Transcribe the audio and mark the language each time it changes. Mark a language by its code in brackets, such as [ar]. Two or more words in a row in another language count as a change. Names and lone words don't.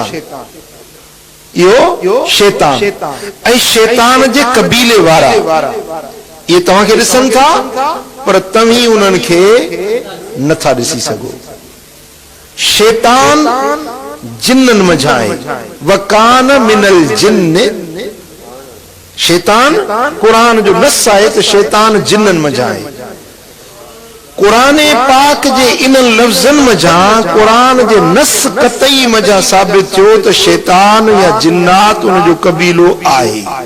[sd] इहो शैतान ऐं शैतान जे क़बीले वारा इहे तव्हांखे ॾिसनि था, पर तव्हीं उन्हनि खे नथा ॾिसी सघो। शैतान जिन्ननि मझां आहे, [ar] وكان من الجن, [sd] शैतान क़ुरान जो नस आहे त शैतान जिन्ननि मझां आहे। क़ुरान पाक जे इन लफ़्ज़नि मझां, क़ुरान जे नस क़तई मझां साबित थियो त शैतान या जिन्नात उन जो क़बीलो आहे।